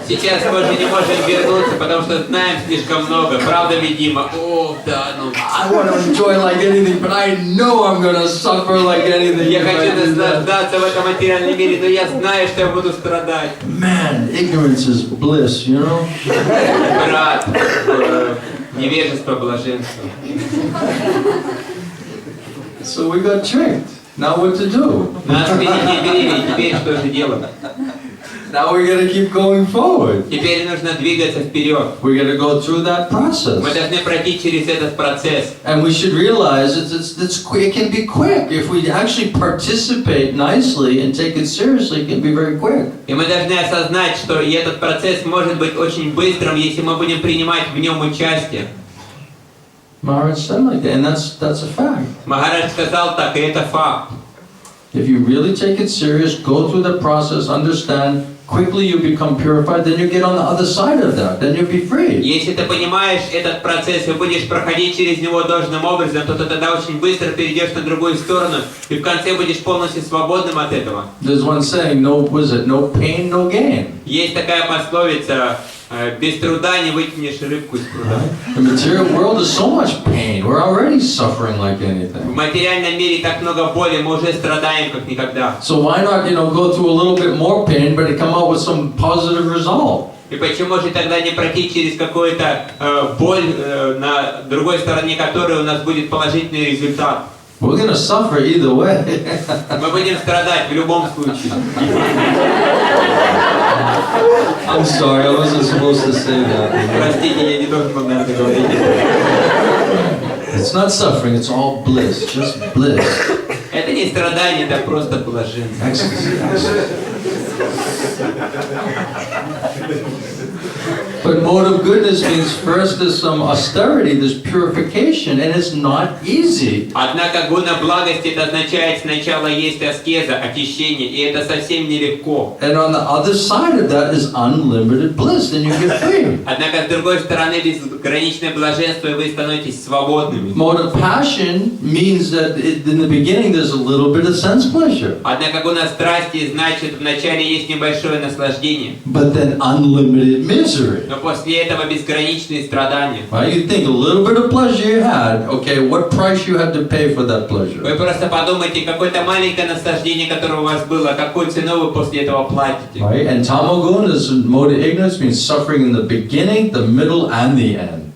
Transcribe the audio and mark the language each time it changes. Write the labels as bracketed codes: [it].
[ru] Сейчас мы уже не можем вернуться, потому что знаем слишком много. Правда, видимо? О, да, ну. [en] I want to enjoy like anything, but I know I'm gonna suffer like anything. [ru] Я хочу наслаждаться в этом материальном мире, но я знаю, что я буду страдать. [en] Man, ignorance is bliss, [ru] Брат, невежество, блаженство. [en] So we got tricked. Now what to do? [ru] Нас перехитрили, теперь что же делать? [en] Now we're gonna keep going forward. [ru] Теперь нужно двигаться вперед. [en] We're gonna go through that process. [ru] Мы должны пройти через этот процесс. [en] And we should realize it can be quick. If we actually participate nicely and take it seriously, it can be very quick. [ru] И мы должны осознать, что и этот процесс может быть очень быстрым, если мы будем принимать в нем участие. [en] Maharaj said like that, and that's a fact. [ru] Махарадж сказал так, и это факт. [en] If you really take it serious, go through the process, understand, quickly you become purified, then you get on the other side of that, then you'll be free. [ru] Если ты понимаешь этот процесс и будешь проходить через него должным образом, то ты тогда очень быстро перейдешь на другую сторону и в конце будешь полностью свободным от этого. [en] There's one saying, no pain, no gain. [ru] Есть такая пословица, без труда не вытянешь рыбку из пруда. [en] The material world is so much pain. We're already suffering like [ru] В [en] anything. [ru] материальном мире так много боли, мы уже страдаем как никогда. [en] So why not, go through a little bit more pain, but come out with some positive result? [ru] И почему же тогда не пройти через какую-то боль, на другой стороне которой у нас будет положительный результат? [en] We're going to suffer either way. [ru] Мы будем страдать в любом случае. [en] I'm sorry, I wasn't supposed to say that. [ru] Простите, я не должен был на это говорить. [en] It's not suffering, it's all bliss, just bliss. [ru] Это не страдание, это просто блаженство. [en] Ecstasy. But mode of goodness means first there's some austerity, there's purification, and it's not easy. [ru] Однако гуна благости это означает сначала есть аскеза, очищение, и это совсем нелегко. [en] And on the other side of that is unlimited bliss, then you get free. [ru] Однако с другой стороны безграничное блаженство, и вы становитесь свободными. [en] Mode of passion means that in the beginning there's a little bit of sense pleasure. [ru] Однако гуна страсти значит вначале есть небольшое наслаждение. [en] But then unlimited misery. [ru] Но после этого безграничные страдания. [en] Right? You think a little bit of pleasure you had, okay, what price you had to pay for that pleasure? [ru] Вы просто подумайте, какое-то маленькое наслаждение, которое у вас было, какую цену вы после этого платите. [en] Right? And tamoguna is mode of ignorance means suffering in the beginning, the middle, and the end.